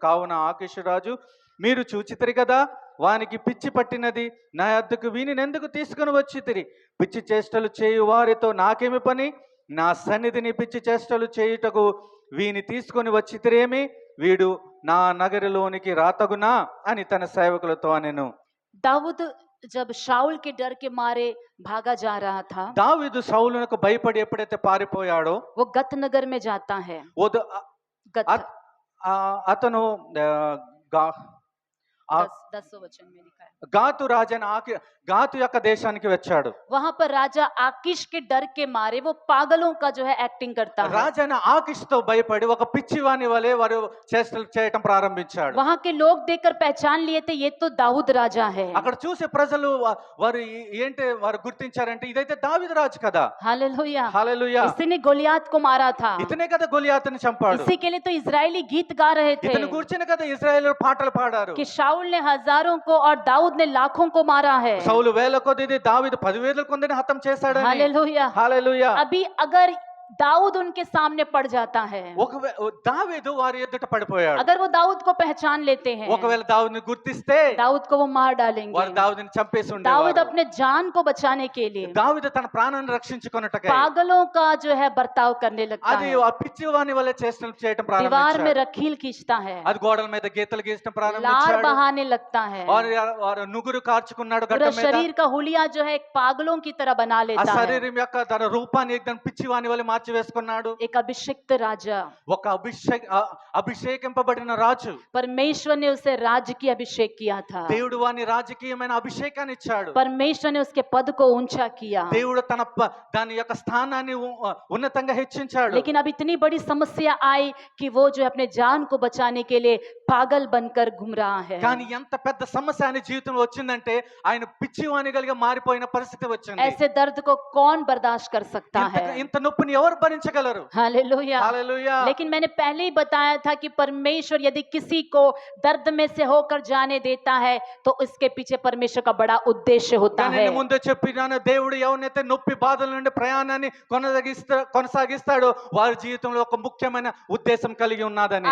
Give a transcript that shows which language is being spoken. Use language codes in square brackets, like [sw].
[te] కావున ఆకీషు రాజు, మీరు చూచితిరి కదా, వానికి పిచ్చి పట్టినది, నా యొద్దకు వీనినెందుకు తీసుకుని వచ్చితిరి? పిచ్చి చేష్టలు చేయు వారితో నాకేమి పని? నా సన్నిధిని పిచ్చి చేష్టలు చేయుటకు వీని తీసుకొని వచ్చితిరేమి? వీడు నా నగరిలోనికి రాతగునా అని తన సేవకులతో అనెను. [hi] दाऊद जब शाऊल के डर के मारे भागा जा रहा था, [te] దావీదు సౌలునకు భయపడి ఎప్పుడైతే పారిపోయాడో [hi] वो गत नगर में जाता है। [te] ఉద- [hi] गत [te] అ- అతను ఆ, గా- ఆ [hi] 10 वचन में लिखा है। [te] గాతు రాజైన గాతు యొక్క దేశానికి వచ్చాడు. [hi] वहां पर राजा आकीश के डर के मारे वो पागलों का जो है एक्टिंग करता है। [te] రాజైన ఆకీషుతో భయపడి ఒక పిచ్చివాని వలె వారు చేష్టలు చేయటం ప్రారంభించాడు. [hi] वहां के लोग देखकर पहचान लिए थे ये तो दाऊद राजा है। [te] అక్కడ చూసే ప్రజలు వారు ఏంటి వారు గుర్తించారంటే ఇదైతే దావీదు రాజు కదా. [hi] हालेलुया। [te] హల్లెలూయా. [hi] इसी ने गोलियात को मारा था। [te] ఇతనే కదా గొలియాతుని చంపాడు. [hi] इसी के लिए तो इजरायली गीत गा रहे थे [te] ఇతను కూర్చుని కదా ఇశ్రాయేలు పాటలు పాడారు. [hi] कि शाऊल ने हजारों को और दाऊद ने लाखों को मारा है। [te] సౌలు 1000 కొద్ది దావీదు 10,000 కొందిని హతం చేశాడని. [hi] हालेलुया। [te] హల్లెలూయా. [hi] अभी अगर दाऊद उनके सामने पड़ जाता है, [te] దావీదు వారి ఎదుట పడిపోయాడు. [hi] अगर वो दाऊद को पहचान लेते हैं, [te] ఒకవేళ దావీదుని గుర్తిస్తే [hi] दाऊद को वो मार डालेंगे। [te] వారు దావీదుని చంపేసి [hi] दाऊद [te] ఉండేవారు. [hi] अपने जान को बचाने के लिए [te] దావీదు తన ప్రాణాన్ని రక్షించుకొనుటకై [hi] पागलों का जो है बर्ताव करने लगता [te] అది [hi] है। [te] ఆ పిచ్చివాని వలె చేష్టలు చేయటం [hi] दीवार में [te] ప్రారంభించాడు. [hi] रखील खींचता है, [te] అది గోడల మీద గీతలు గీయటం [hi] लार [te] ప్రారంభించాడు. [hi] बहाने लगता है, [te] వారు నుగురు కార్చుకున్నాడు [hi] पूरा [te] గడ్డం మీద. [hi] शरीर का हुलिया जो है एक पागलों की तरह बना [te] ఆ [hi] लेता है। [te] శరీరం యొక్క తన రూపాన్ని [hi] एकदम [te] పిచ్చివాని వలె మార్చి వేసుకున్నాడు. [hi] एक अभिषिक्त राजा, [te] ఒక అభిషేకింపబడిన రాజు. [hi] परमेश्वर ने उसे राज्य की अभिषेक किया था। [te] దేవుడు వాని రాజకీయమైన అభిషేకాన్ని ఇచ్చాడు. [hi] परमेश्वर ने उसके पद को ऊंचा किया। [te] దేవుడు తన దాని యొక్క స్థానాన్ని ఉన్నతంగా హెచ్చించాడు. [hi] लेकिन अब इतनी बड़ी समस्या आई कि वो जो अपने जान को बचाने के लिए पागल बनकर घूम रहा है। [te] కానీ ఎంత పెద్ద సమస్య ఆయన జీవితంలో వచ్చిందంటే ఆయన పిచ్చివానిగా మారిపోయిన పరిస్థితి వచ్చింది. [hi] ऐसे दर्द को कौन बर्दाश्त कर सकता है? [te] ఇంత నొప్పిని ఎవరు భరించగలరు? [hi] हालेलुया। [te] హల్లెలూయా. [hi] लेकिन मैंने पहले ही बताया था कि परमेश्वर यदि किसी को दर्द में से होकर जाने देता है तो इसके पीछे परमेश्वर का बड़ा उद्देश्य होता है। [te] నేను ముందే చెప్పినాను, దేవుడు ఎవరినైతే నొప్పి బాధల నుండి ప్రయాణాన్ని కొనసాగిస్తాడో వారి జీవితంలో ఒక ముఖ్యమైన ఉద్దేశం కలిగి ఉన్నదని.